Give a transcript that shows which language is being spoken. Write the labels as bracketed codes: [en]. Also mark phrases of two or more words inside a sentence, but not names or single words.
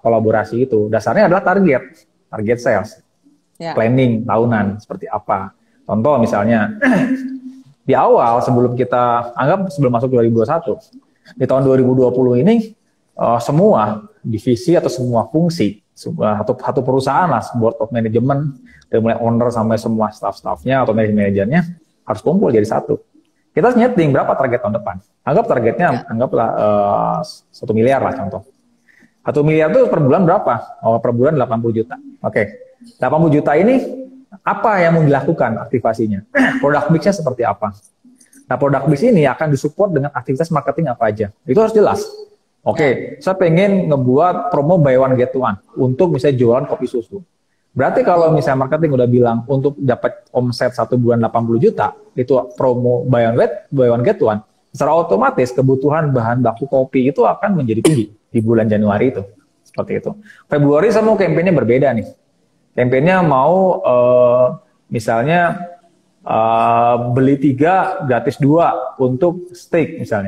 [id] Kolaborasi itu dasarnya adalah [en] target sales, [id] planning tahunan seperti apa. Contoh misalnya di awal sebelum masuk 2021, di tahun 2020 ini semua divisi atau semua fungsi satu perusahaan lah, [en] board of management [id] dari mulai owner sampai semua staff-staffnya atau manajernya harus kumpul jadi satu. Kita nyeting berapa target tahun depan. Anggaplah 1 miliar lah contoh. 1 miliar itu per bulan berapa? Per bulan 80 juta. Oke. 80 juta ini apa yang mau dilakukan aktivasinya? [en] Product mix- [id] nya seperti apa? Nah, [en] product mix [id] ini akan disupport dengan aktivitas marketing apa aja. Itu harus jelas. Oke, saya pengen ngebuat promo [en] buy one get one [id] untuk misalnya jualan kopi susu. Berarti kalau misalnya marketing udah bilang untuk dapat omset 1 bulan 80 juta, itu promo [en] buy one get one, [id] secara otomatis kebutuhan bahan baku kopi itu akan menjadi tinggi di bulan Januari itu. Seperti itu. Februari saya mau kampanye berbeda nih. Kampanye mau misalnya beli 3 gratis 2 untuk steak misalnya.